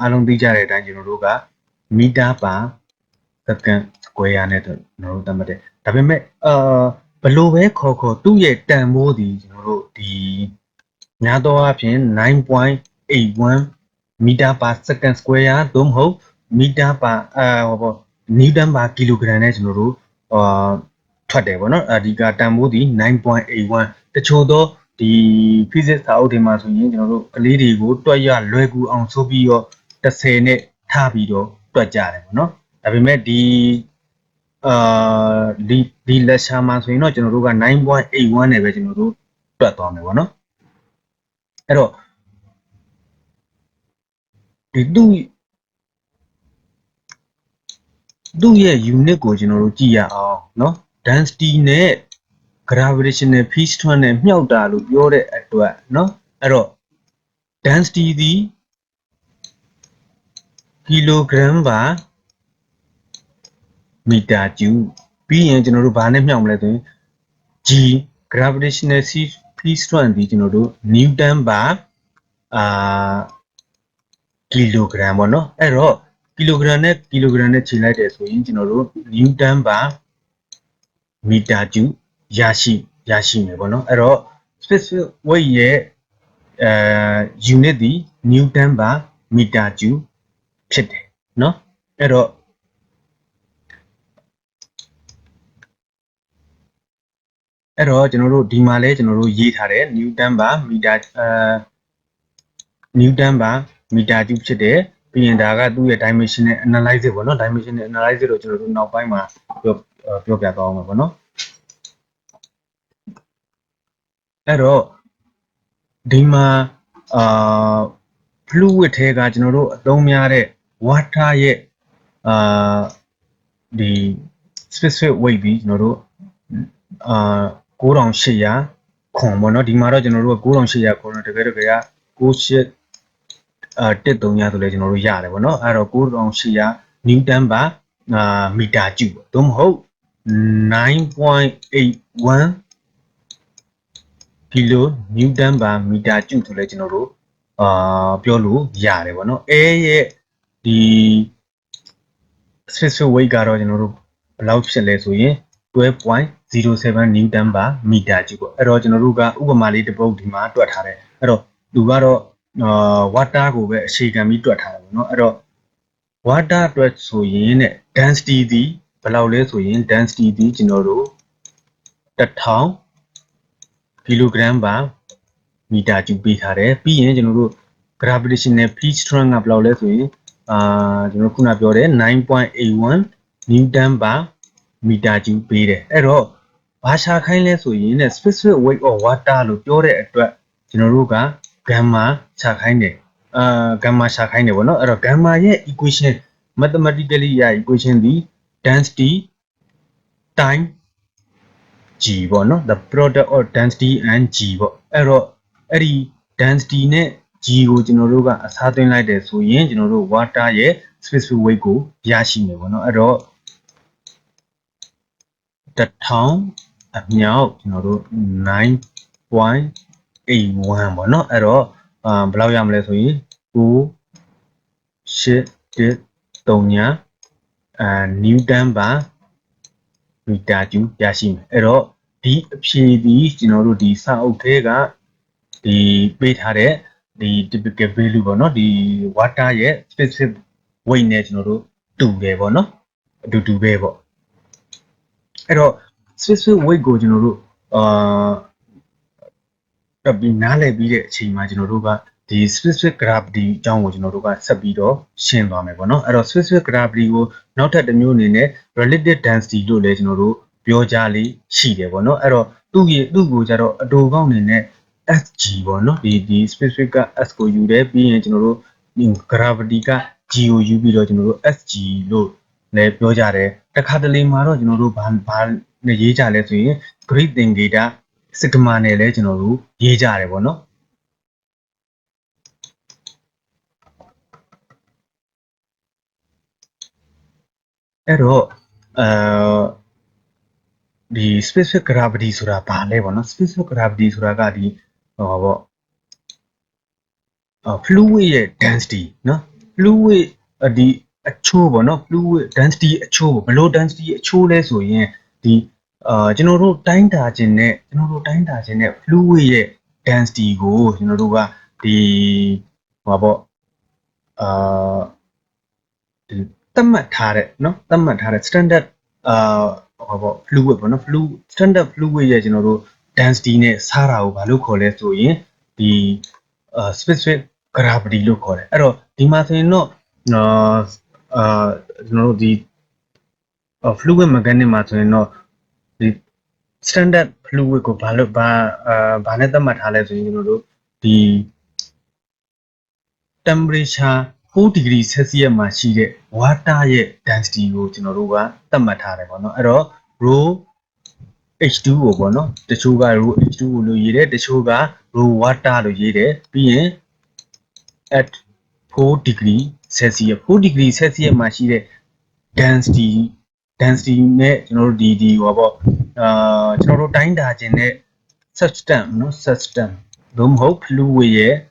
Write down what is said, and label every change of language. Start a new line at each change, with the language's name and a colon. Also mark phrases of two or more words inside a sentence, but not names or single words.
Burmese: အားလုံးသိကြတဲ့အတိုင်းကျွန်တော်တို့က
English: meter per second square
Burmese: နဲ့ကျွန်တော်တို့သတ်မှတ်တယ်ဒါပေမဲ့ဘယ်လိုပဲခေါ် သူ့ရဲ့တန်ဖိုးဒီကျွန်တော်တို့ဒီများသောအားဖြင့် 9.81
English: meter per second square
Burmese: သို့မဟုတ်
English: meter per newton per kilogram
Burmese: နဲ့ကျွန်တော်တို့ထွက်တယ်ပေါ့နော်အဓိကတန်ဖိုးဒီ 9.81 တချို့သောဒီ physics စာအုပ်တွေမှာဆိုရင်ကျွန်တော်တို့ကလေးတွေကိုတွက်ရလွယ်ကူအောင်ဆိုပြီးတော့10နဲ့ထားပြီးတော့တွက်ကြတယ်ပေါ့နော်ဒါပေမဲ့ဒီ လက်ရှာမှာဆိုရင်တော့ကျွန်တော်တို့က 9.81 နဲ့ပဲကျွန်တော်တို့တွက်သွားမယ်ပေါ့နော်အဲ့တော့ဒီသူ့ရဲ့ unit ကိုကျွန်တော်တို့ကြည့်ရအောင်เนาะ density နဲ့
English: gravitational field strength
Burmese: နဲ့မြှောက်တာလို့ပြောတဲ့အတွက်เนาะအဲ့တော့ density ဒီ
English: kilogram per meter cube
Burmese: ပြီးရင်ကျွန်တော်တို့ဘာနဲ့မြှောက်မလဲဆိုရင်
English: g gravitational field strength
Burmese: ဒီကျွန်တော်တို့
English: newton per
Burmese: kilogram ပေါ့နော်အဲ့တော့ kilogram နဲ့ kilogram နဲ့ချိန်လိုက်တယ်ဆိုရင်ကျွန်တော်တို့
English: newton per meter cube
Burmese: ရရှိမယ်ပေါ့နော်အဲ့တော့
English: specific weight
Burmese: ရဲ့unit ဒီ
English: newton per meter cube
Burmese: ဖြစ်တယ်เนาะအဲ့တော့ ကျွန်တော်တို့ဒီမှာလဲကျွန်တော်တို့ရေးထားတယ်
English: newton per meter newton per meter cube
Burmese: ဖြစ်တယ်ပြီးရင်ဒါကသူ့ရဲ့
English: dimensional analysis
Burmese: ပေါ့နော်
English: dimensional analysis
Burmese: တော့ကျွန်တော်တို့နောက်ပိုင်းမှာပြောပြသွားအောင်ပါပေါ့နော် အဲ့တော့ဒီမှာfluid ထဲကကျွန်တော်တို့အသုံးများတဲ့ water ရဲ့ဒီ
English: specific weight
Burmese: ပြီးကျွန်တော်တို့9800ခွန်ပေါ့နော်ဒီမှာတော့ကျွန်တော်တို့က9800ခွန်တော့တကယ်က 98130ဆိုလဲကျွန်တော်တို့ရတယ်ပေါ့နော်အဲ့တော့9800
English: newton per meter cube
Burmese: ပေါ့သို့မဟုတ် 9.81
English: kilo newton per meter cube
Burmese: ဆိုလဲကျွန်တော်တို့ပြောလို့ရတယ်ပေါ့နော်အဲရဲ့ဒီ
English: specific weight
Burmese: ကတော့ကျွန်တော်တို့ဘယ်လောက်ဖြစ်လဲဆိုရင် 12.07
English: newton per meter cube
Burmese: ပေါ့အဲ့တော့ကျွန်တော်တို့ကဥပမာလေးတစ်ပုဒ်ဒီမှာတွက်ထားတယ်အဲ့တော့ သူကတော့water ကိုပဲအခြေခံပြီးတွက်ထားတယ်ပေါ့နော်အဲ့တော့ water အတွက်ဆိုရင်တဲ့ density ဒီဘယ်လောက်လဲ ဆိုရင် density ဒီကျွန်တော်တို့1000
English: kilogram per meter cube
Burmese: ပေးထားတယ်ပြီးရင်ကျွန်တော်တို့
English: gravitational field strength
Burmese: ကဘယ်လောက်လဲဆိုရင်ကျွန်တော်ခုနပြောတယ်9.81
English: newton per meter cube
Burmese: ပေးတယ်အဲ့တော့ဘာရှာခိုင်းလဲဆိုရင်
English: specific weight of water
Burmese: လို့ပြောတဲ့အတွက်ကျွန်တော်တို့က gamma ရှာခိုင်းတယ်gamma ရှာခိုင်းတယ်ပေါ့နော်အဲ့တော့ gamma ရဲ့ equation mathematically ရ equation ဒီ
English: density time G
Burmese: ပေါ့နော်
English: the product of density and G
Burmese: ပေါ့အဲ့တော့အဲ့ဒီ density နဲ့ G ကိုကျွန်တော်တို့ကအစားသွင်းလိုက်တယ်ဆိုရင်ကျွန်တော်တို့ water ရဲ့
English: specific weight
Burmese: ကိုရရှိမယ်ပေါ့နော်အဲ့တော့1000အမြောက်ကျွန်တော်တို့ 9.81ပေါ့နော်အဲ့တော့ဘယ်လောက်ရမလဲဆိုရင်9 8 3
English: newton per meter cube
Burmese: ရရှိမယ်အဲ့တော့ဒီအဖြေဒီကျွန်တော်တို့ဒီစာအုပ်ထဲကဒီပေးထားတဲ့ဒီ
English: typical value
Burmese: ပေါ့နော်ဒီ water ရဲ့
English: specific weight
Burmese: နဲ့ကျွန်တော်တို့တူတယ်ပေါ့နော်အတူတူပဲပေါ့အဲ့တော့
English: specific weight
Burmese: ကိုကျွန်တော်တို့ တက်ပြီးနားလည်ပြီးတဲ့အချိန်မှာကျွန်တော်တို့ကဒီ
English: specific gravity
Burmese: အကြောင်းကိုကျွန်တော်တို့ကဆက်ပြီးတော့ရှင်းသွားမယ်ပေါ့နော်အဲ့တော့
English: specific gravity
Burmese: ကို နောက်ထပ်တစ်မျိုးအနေနဲ့
English: relative density
Burmese: လို့လည်းကျွန်တော်တို့ပြောကြလေးရှိတယ်ပေါ့နော်အဲ့တော့သူ့ကိုကျတော့အ တူကောင်းအနေနဲ့ SG ပေါ့နော်ဒီ specific က S ကိုယူတယ်ပြီးရင်ကျွန်တော်တို့ gravity က G ကိုယူပြီးတော့ကျွန်တော်တို့ SG လို့လည်းပြောကြတယ်တခါတလေမှာတော့ကျွန်တော်တို့ဘာနဲ့ရေးကြလဲဆိုရင်
English: Greek theta sigma
Burmese: နဲ့လည်းကျွန်တော်တို့ရေးကြတယ်ပေါ့နော်အဲ့တော့ဒီ
English: specific gravity
Burmese: ဆိုတာဘာလဲပေါ့နော်
English: specific gravity
Burmese: ဆိုတာကဒီဟောပေါ့ fluid ရဲ့ density နော် fluid ဒီအချိုးပေါ့နော်
English: fluid density
Burmese: အချိုးဘယ်လို density အချိုးလဲဆိုရင်ဒီကျွန်တော်တို့တိုင်းတာခြင်းနဲ့fluid ရဲ့ density ကိုကျွန်တော်တို့ကဒီဟောပေါ့ ဒီသတ်မှတ်ထားတဲ့เนาะသတ်မှတ်ထားတဲ့ standardဟောပေါ့ fluid ပေါ့နော်
English: standard fluid
Burmese: ရဲ့ကျွန်တော်တို့ density နဲ့စားတာကိုဘာလို့ခေါ်လဲဆိုရင်ဒီ
English: specific gravity
Burmese: လို့ခေါ်တယ်အဲ့တော့ဒီမှာဆိုရင်တော့ ကျွန်တော်တို့ဒီ
English: fluid mechanics
Burmese: မှာဆိုရင်တော့ဒီ
English: standard fluid
Burmese: ကိုဘာနဲ့သတ်မှတ်ထားလဲဆိုရင်ကျွန်တော်တို့ဒီ temperature 4
English: degree Celsius
Burmese: မှာရှိတဲ့ water ရဲ့ density ကိုကျွန်တော်တို့ကသတ်မှတ်ထားတယ်ပေါ့နော်အဲ့တော့
English: rho H2O
Burmese: ပေါ့နော်တချို့က
English: rho H2O
Burmese: လို့ရေးတယ်တချို့က
English: rho water
Burmese: လို့ရေးတယ်ပြီးရင်
English: at 4 degree Celsius 4 degree Celsius
Burmese: မှာရှိတဲ့ density နဲ့ကျွန်တော်တို့ဒီဟောပေါ့ကျွန်တော်တို့တိုင်းတာခြင်းနဲ့ substance เนาะ substance လို့မဟုတ် fluid ရဲ့